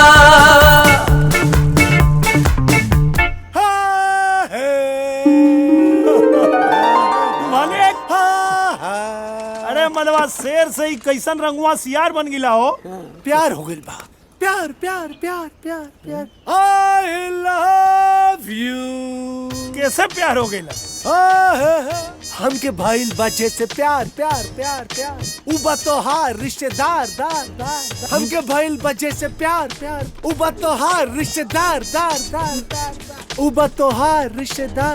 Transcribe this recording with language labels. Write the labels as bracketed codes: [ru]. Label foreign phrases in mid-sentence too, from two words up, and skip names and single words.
[bho] अरे मलवा शेर से ही कैसन रंगवा सियार बन गिला हो। प्यार हो गइल बा। प्यार प्यार प्यार प्यार प्यार। [en] I love you। [bho] कैसे प्यार हो गइला? हमके भाईल बच्चे से प्यार प्यार प्यार प्यार। उबा तोहार रिश्तेदार दार दार। हमके भाईल बच्चे से प्यार प्यार। उबा तोहार रिश्तेदार दार दार दार। उबा तोहार रिश्तेदार।